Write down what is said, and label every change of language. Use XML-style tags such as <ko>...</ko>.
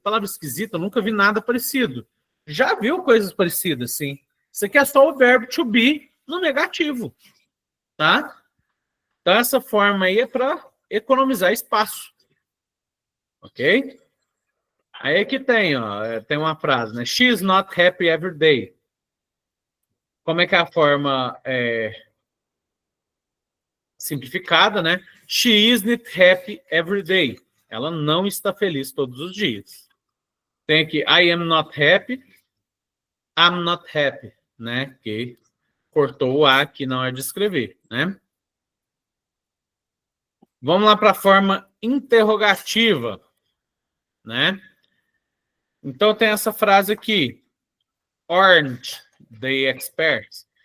<pt>Palavra esquisita, eu nunca vi nada parecido. Já viu coisas parecidas, sim. Isso aqui é só o verbo to be no negativo, tá? Então, essa forma aí é para economizar espaço. Ok? Aí aqui tem, ó, tem uma frase, né?</pt> <en>She is not happy every day.</en> <pt>Como é que é a forma simplificada, né?</pt> <en>She isn't happy every day.</en> <pt>Ela não está feliz todos os dias. Tem aqui,</pt> <en>I am not happy, I'm not happy, né?</en> <pt>Que cortou o A aqui na hora de escrever, né? Vamos lá para a forma interrogativa, né? Então tem essa frase aqui,</pt> <en>aren't they experts?</en>